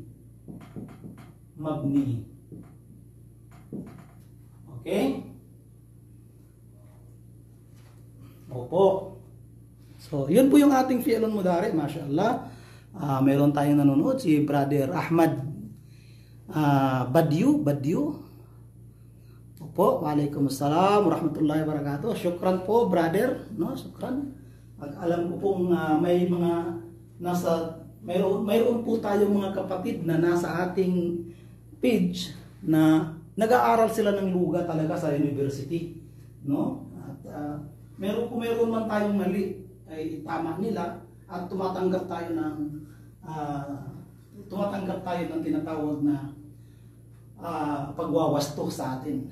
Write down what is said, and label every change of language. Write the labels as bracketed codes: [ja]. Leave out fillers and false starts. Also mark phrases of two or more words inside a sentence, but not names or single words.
[tl] Mabni. Okay? Opo. So, yun po yung ating [ar] فعل مضارع, [tl] mashallah. Mayroon tayong nanonood, si Brother Ahmad Badyu. Opo, [ar] وعليكم السلام ورحمة الله وبركاته. [tl] Syukran po, brother, no? Syukran. Alam ko pong may mga mayroon po tayong mga kapatid na nasa ating page na nag-aaral sila ng luga talaga sa university, no? At meron man tayong mali ay tama nila at tumatanggap tayo ng tinatawag na pagwawasto sa atin.